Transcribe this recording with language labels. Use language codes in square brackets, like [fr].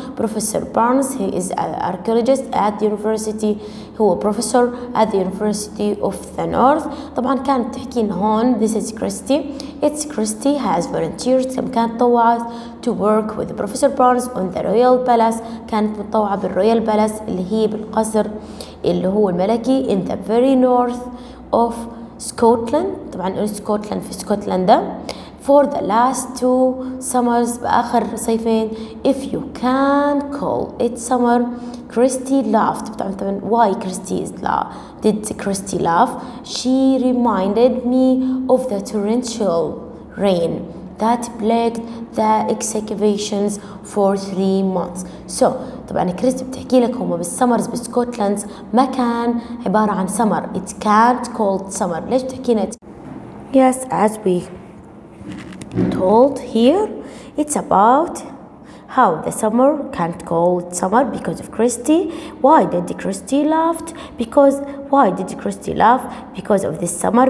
[en] Professor Barnes he is an archaeologist at the university, [ar] هو [en] professor at the University of the North. [ar] طبعا كانت تحكي لنا هون [en] this is Christy, it's Christy has volunteered [ar] كانت طوعت [en] to work with Professor Barnes on the Royal Palace. [ar] كانت متطوعة بالرويال بالاس اللي هي بالقصر اللي هو الملكي [en] in the very north of Scotland. [ar] طبعا سكوتلاند في اسكتلندا [en] for the last 2 summers [ar] بآخر صيفين. [en] If you can call it summer. Christy laughed. [ar] طبعا [en] why did Christy laugh? She reminded me of the torrential rain that plagued the excavations for 3 months. [ar] So طبعا كريستي بتحكي لك هم بالسمرز بسكوتلاند ما كان عبارة عن سمر. [en] It can't called summer. [ar] ليش بتحكينا [en] Yes, as we told here, it's about how the summer can't call it summer because of Christy. Why did Christy laugh? Because of this summer.